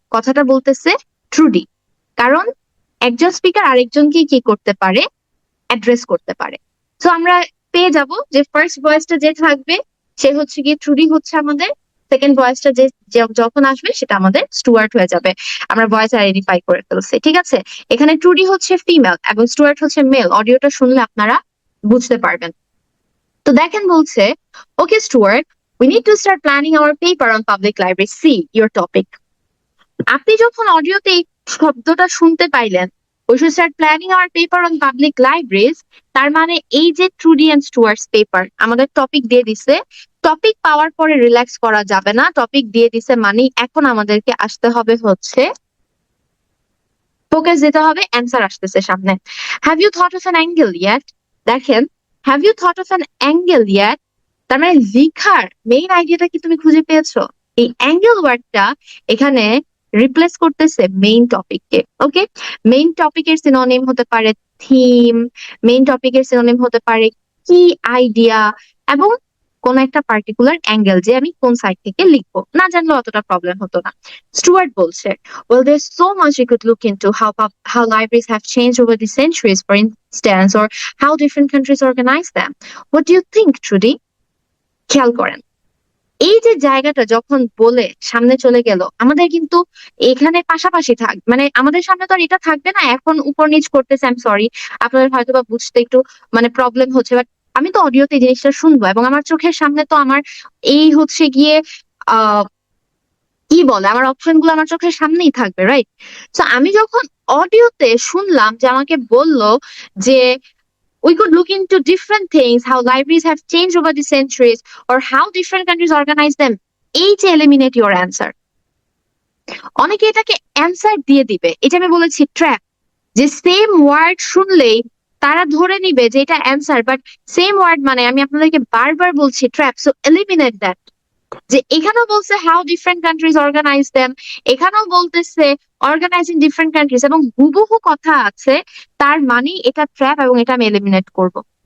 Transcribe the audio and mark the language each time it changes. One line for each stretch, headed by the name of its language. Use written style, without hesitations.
Bangla: কথাটা বলতেছে ট্রুডি। কারণ একজন স্পিকার আরেকজনকে কি করতে পারে? অ্যাড্রেস করতে পারে। তো আমরা পেয়ে যাব যে ফার্স্ট ভয়েসটা যে থাকবে সে হচ্ছে গিয়ে ট্রুডি হচ্ছে আমাদের, সেকেন্ড ভয়েসটা যখন আসবে সেটা আমাদের স্টুয়ার্ট হয়ে যাবে। আমরা ভয়েস আইডেন্টিফাই করে ফেলছি, ঠিক আছে? এখানে ট্রুডি হচ্ছে ফিমেল এবং স্টুয়ার্ট হচ্ছে মেল। অডিওটা শুনলে আপনারা বুঝতে পারবেন। তো দেখেন বলছে,
English: Okay Stuart, we need to start planning our paper on public library. See your topic.
Bangla: আপনি যখন অডিওতে এই শব্দটা শুনতে পাইলেন,
English: we should start planning our paper on public libraries,
Bangla: তার মানে এই যে ট্রুডি এন্ড স্টুয়ার্টস পেপার আমাদের টপিক দিয়ে দিছে, টপিক পাওয়ার পরে রিল্যাক্স করা যাবে না, টপিক দিয়ে দিছে মানে এখন আমাদেরকে আসতে হবে হচ্ছে ফোকাস দিতে হবে, অ্যান্সার আসতেছে সামনে।
English: Have you thought of an angle yet?
Bangla: দেখেন,
English: have you thought of an angle yet,
Bangla: তার মানে লিখার মেইন আইডিয়াটা কি তুমি খুঁজে পেয়েছো? এই অ্যাঙ্গেল ওয়ার্ডটা এখানে রিপ্লেস করতেছে মেইন টপিককে। ওকে, মেইন টপিকের সিনোনিম হতে পারে থিম, মেইন টপিকের সিনোনিম হতে পারে কি আইডিয়া, এবং কোন একটা পার্টিকুলার অ্যাঙ্গেল, যে আমি কোন সাইড থেকে লিখবো না জানলে অতটা প্রবলেম হতো না।
English: Stuart
Bangla: বলছে,
English: well, there's so much you could look into how libraries have changed over the centuries, for instance, or how different countries organize them. What do you think, Trudy?
Bangla: খেয়াল করেন, এই যে জায়গাটা যখন বলে সামনে চলে গেল, আমাদের কিন্তু এখানে পাশাপাশি মানে আমাদের সামনে তো আর এটা থাকবে না, এখন উপর নিচ করতেছে। আই এম সরি, আপনাদের হয়তো বা বুঝতে একটু মানে প্রবলেম হচ্ছে, বাট আমি তো অডিওতে এই জিনিসটা শুনবো এবং আমার চোখের সামনে তো আমার এই হচ্ছে গিয়ে আহ কি বলে আমার অপশন গুলো আমার চোখের সামনেই থাকবে, রাইট? তো আমি যখন অডিওতে শুনলাম যে আমাকে বলল যে
English: we could look into different things, how libraries have changed over the centuries, or how different countries organize them,
Bangla: এই যে
English: eliminate your answer,
Bangla: অনেকে এটাকে অ্যান্সার দিয়ে দিবে। এটা আমি বলেছি ট্র্যাপ, যে সেম ওয়ার্ড শুনলেই তারা ধরে নিবে যে এটা অ্যান্সার, বাট সেম ওয়ার্ড মানে আমি আপনাদেরকে বারবার বলছি ট্র্যাপ। So eliminate that. যে এখানেও বলছে
English: how different countries organize them,
Bangla: এখানেও বলতেছে অর্গানাইজিং ডিফারেন্ট কান্ট্রিজ, এবং হুবহু কথা আছে, তার মানে এটা ট্র্যাপ এবং এটা আমি এলিমিনেট করব।